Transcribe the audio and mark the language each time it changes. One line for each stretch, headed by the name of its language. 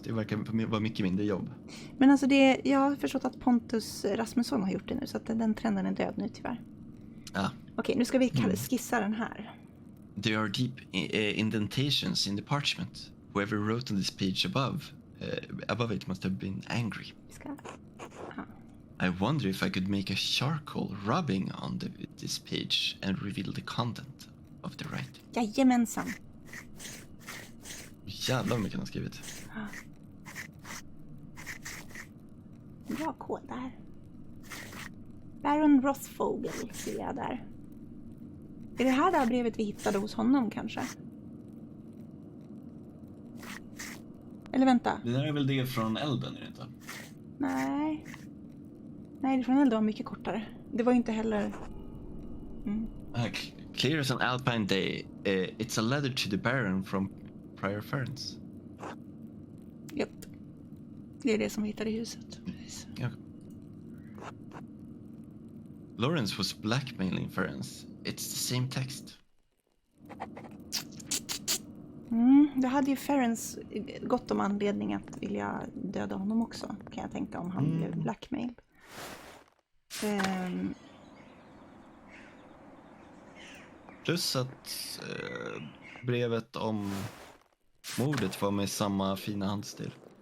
Swedish: Det verkar vara mycket mindre jobb. Men alltså jag har förstått att Pontus Rasmusson har gjort det nu, så att den trenden är död nu tyvärr. Ja. Okej, nu ska vi skissa den här.
English: There are deep indentations in the parchment. Whoever wrote on this page above it must have been angry. I wonder if I could make a charcoal rubbing on this page and reveal the content of the writing.
Swedish: Jajamensan. Jävlar vad mycket han har skrivit. Bra kod där. Baron Rothfogel ser jag där. Är det här brevet vi hittade hos honom kanske? Eller vänta. Det där är väl det från elden, är det inte? Nej. Nej, det från elden var mycket kortare. Det var ju inte heller...
English: Clear as an alpine day. It's a letter to the Baron from Prior Ferns.
Swedish: Japp. Det är det som vi hittade i huset. Ja.
English: Lawrence was blackmailing Ferns. It's the same text.
Swedish: Det hade ju Ferens gott om anledning att vilja döda honom också, kan jag tänka, om han blev blackmailed. Plus att brevet om mordet var med samma fina handstil.